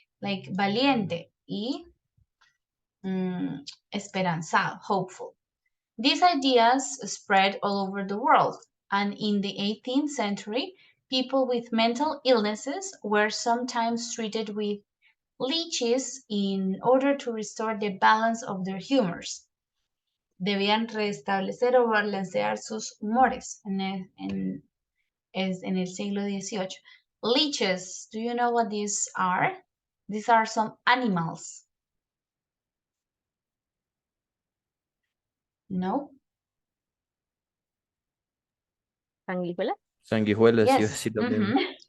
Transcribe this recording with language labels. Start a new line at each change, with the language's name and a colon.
Spanish: Like valiente y esperanzado, hopeful.
English: These ideas spread all over the world, and in the 18th century, people with mental illnesses were sometimes treated with leeches in order to restore the balance of their humors.
Spanish: Debían restablecer o balancear sus humores en el siglo XVIII.
English: Leeches, do you know what these are? These are some animals. No?
Spanish: ¿Sanguijuela? Sanguijuelas,
English: Yes.
Spanish: iba a decir lo mismo.